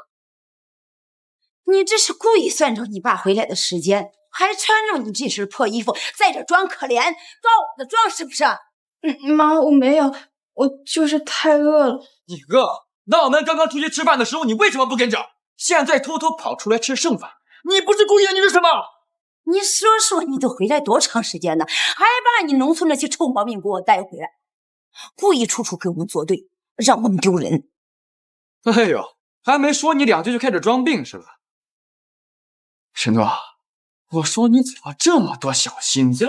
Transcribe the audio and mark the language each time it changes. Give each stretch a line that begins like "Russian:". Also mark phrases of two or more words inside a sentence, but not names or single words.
Chinese: 你這是故意算着你爸回來的時間，還穿着你這身破衣服，在這裝可憐，裝我的裝是不是？媽，我沒有，我就是太餓了。你餓？那我們剛剛出去吃飯的時候，你為什麼不跟着？現在偷偷跑出來吃剩飯，你不是故意的，你是什麼？你說說，你都回來多長時間了，還把你農村那些臭毛病給我帶回來，故意處處跟我們作對，讓我們丟人。哎呦，還沒說你兩句就開始裝病是吧？沈諾，我說你怎麼這麼多小心思？